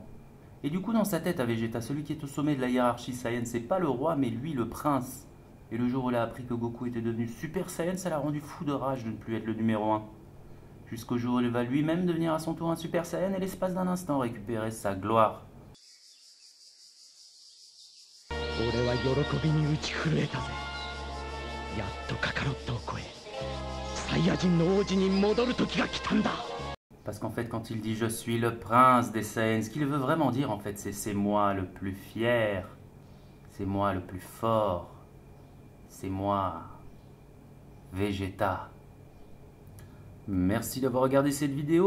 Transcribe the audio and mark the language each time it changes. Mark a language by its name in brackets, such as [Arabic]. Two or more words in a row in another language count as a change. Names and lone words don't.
[French] Et du coup dans sa tête à Vegeta, celui qui est au sommet de la hiérarchie Saiyan, c'est pas le roi mais lui le prince. Et le jour où il a appris que Goku était devenu Super Saiyan, ça l'a rendu fou de rage de ne plus être le numéro 1. Jusqu'au jour où il va lui-même devenir à son tour un Super Saiyan et l'espace d'un instant récupérer sa gloire. [Japanese] 俺は喜びに打ち震えたぜ。やっとカカロットを超えサイヤ人の王子に戻る時が来たんだ。 [French] Parce qu'en fait quand il dit je suis le prince des Saiyans, ce qu'il veut vraiment dire en fait c'est moi le plus fier, c'est moi le plus fort, c'est moi Vegeta. Merci d'avoir regardé cette vidéo.